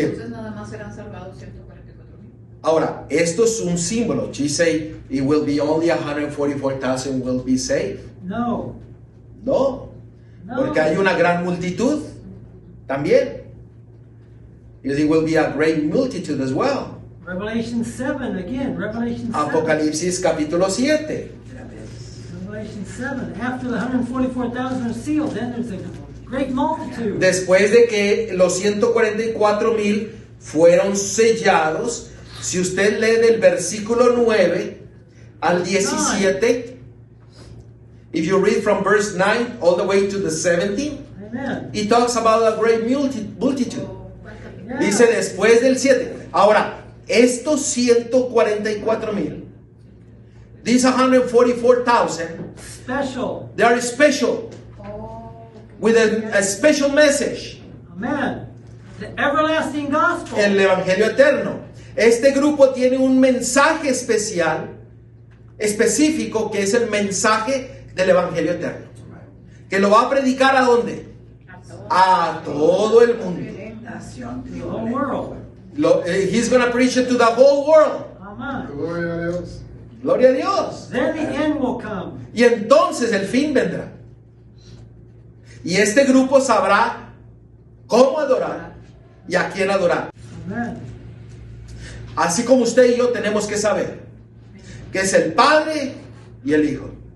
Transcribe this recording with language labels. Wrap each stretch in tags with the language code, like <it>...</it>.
<es>Entonces nada más serán salvados 144,000. Ahora, esto es un símbolo.</es> <en>She say it will be only 144,000 will be saved. No. No, No.</en> <es>porque hay una gran multitud también.</es> <en>It will be a great multitude as well. Revelation 7 again. Revelation 7.</en> <es>Apocalipsis capítulo 7.</es> <en>Revelation 7. After the 144,000 are sealed, then there's a great multitude.</en> <es>Después de que los 144,000 fueron sellados, si usted lee del versículo 9 al 17,</es> <en>if you read from verse 9 all the way to the 17, Amen. it talks about a great multitude. Yeah.</en> <es>Dice después del 7. Ahora, estos 144,000,</es> <en>these 144,000, Special. they are special, with a special message. Amen. The everlasting gospel.</en> <es>El Evangelio eterno. Este grupo tiene un mensaje especial, específico, que es el mensaje del Evangelio eterno. Que lo va a predicar ¿a dónde? A todo el mundo.</es> <en>The whole world. He's going to preach it to the whole world. Amen.</en> <es>Gloria a Dios. Gloria a Dios.</es> <en>Then the end will come.</en> <es>Y entonces el fin vendrá. Y este grupo sabrá cómo adorar y a quién adorar. Amen. Así como usted y yo tenemos que saber que es el Padre y el Hijo.</es>